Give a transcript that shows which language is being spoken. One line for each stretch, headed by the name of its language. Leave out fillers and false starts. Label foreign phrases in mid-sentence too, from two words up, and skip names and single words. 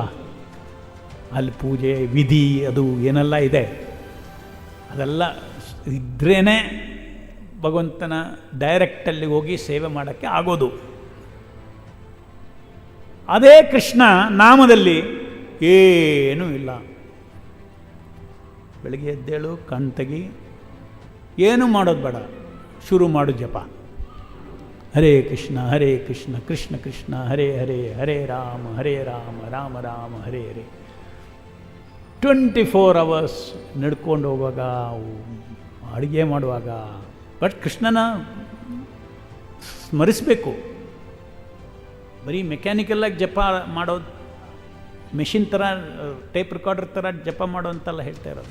Kannada: ಅಲ್ಲಿ ಪೂಜೆ ವಿಧಿ ಅದು ಏನೆಲ್ಲ ಇದೆ, ಅದೆಲ್ಲ ಇದ್ರೇ ಭಗವಂತನ ಡೈರೆಕ್ಟಲ್ಲಿ ಹೋಗಿ ಸೇವೆ ಮಾಡೋಕ್ಕೆ ಆಗೋದು. ಅದೇ ಕೃಷ್ಣ ನಾಮದಲ್ಲಿ ಏನೂ ಇಲ್ಲ. ಬೆಳಗ್ಗೆ ಎದ್ದೇಳು, ಕಣ್ ತೆಗಿ, ಏನೂ ಮಾಡೋದು ಬೇಡ, ಶುರು ಮಾಡು ಜಪ.
Sanskrit: ಹರೇ ಕೃಷ್ಣ ಕೃಷ್ಣ ಕೃಷ್ಣ ಹರೇ ಹರೇ, ಹರೇ ರಾಮ ರಾಮ ರಾಮ ಹರೇ ಹರೇ.
Kannada: 24 hours ನಡ್ಕೊಂಡು ಹೋಗುವಾಗ, ಅಡುಗೆ ಮಾಡುವಾಗ, ಬಟ್ ಕೃಷ್ಣನ ಸ್ಮರಿಸಬೇಕು. ಬರೀ ಮೆಕ್ಯಾನಿಕಲ್ಲಾಗಿ ಜಪ ಮಾಡೋದು, ಮೆಷಿನ್ ಥರ, ಟೇಪ್ ರೆಕಾರ್ಡರ್ ಥರ ಜಪ ಮಾಡೋ ಅಂತೆಲ್ಲ ಹೇಳ್ತಾ ಇರೋದು.